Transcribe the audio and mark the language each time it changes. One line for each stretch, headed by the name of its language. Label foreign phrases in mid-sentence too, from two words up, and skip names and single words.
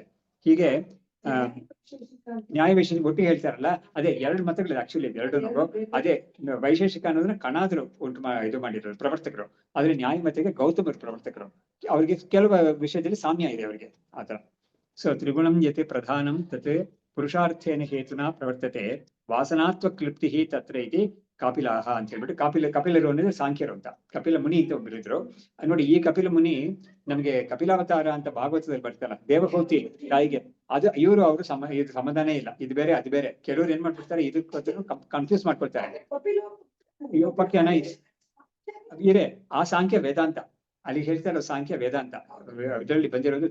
Kannada: ಹೀಗೆ ನ್ಯಾಯ ವೈಶೇಷಿಕ ಒಟ್ಟಿಗೆ ಹೇಳ್ತಾರಲ್ಲ, ಅದೇ 2 ಮತಗಳಿದೆ ಆಕ್ಚುಲಿ. 2 ಅದೇ ವೈಶೇಷಿಕ ಅನ್ನೋದನ್ನ ಕಣಾದ್ರು ಇದು ಮಾಡಿದ್ರು ಪ್ರವರ್ತಕರು, ಆದ್ರೆ ನ್ಯಾಯ ಮತಕ್ಕೆ ಗೌತಮರು ಪ್ರವರ್ತಕರು. ಅವ್ರಿಗೆ ಕೆಲವು ವಿಷಯದಲ್ಲಿ ಸಾಮ್ಯ ಇದೆ ಅವರಿಗೆ ಆತರ.
Sanskrit: ಸೊ ತ್ರಿಗುಣಂ ಯತೆ ಪ್ರಧಾನಂ ತತ್ ಪುರುಷಾರ್ಥೇನ ಹೇತುನಾ ಪ್ರವರ್ತತೆ ವಾಸನಾತ್ವ ಕ್ಲಿಪ್ತಿ ತತ್ರ ಇತಿ ಕಾಪಿಲಾಹ
Kannada: ಅಂತ ಹೇಳ್ಬಿಟ್ಟು. ಕಪಿಲರು ಅಂದ್ರೆ ಸಾಂಖ್ಯರು ಅಂತ. ಕಪಿಲ ಮುನಿ ಅಂತ ಒಬ್ಬರಿದ್ರು ನೋಡಿ. ಈ ಕಪಿಲ ಮುನಿ ನಮ್ಗೆ ಕಪಿಲಾವತಾರ ಅಂತ ಭಾಗವತದಲ್ಲಿ ಬರ್ತಾರ, ದೇವಹೂತಿ ತಾಯಿಗೆ, ಅದು ಅವರು ಇದು ಸಮಾಧಾನ ಇಲ್ಲ, ಇದು ಬೇರೆ ಅದು ಬೇರೆ. ಕೆಲವರು ಏನ್ ಮಾಡ್ಬಿಡ್ತಾರೆ, ಇದಕ್ಕೆ ಕನ್ಫ್ಯೂಸ್ ಮಾಡ್ಕೊಳ್ತಾರೆ. ಉಪಾಖ್ಯಾನ ಇದೆ, ಆ ಸಾಂಖ್ಯ ವೇದಾಂತ ಅಲ್ಲಿ ಹೇಳ್ತಾರೋ ಸಾಂಖ್ಯ ವೇದಾಂತ ಇದರಲ್ಲಿ ಬಂದಿರೋದು.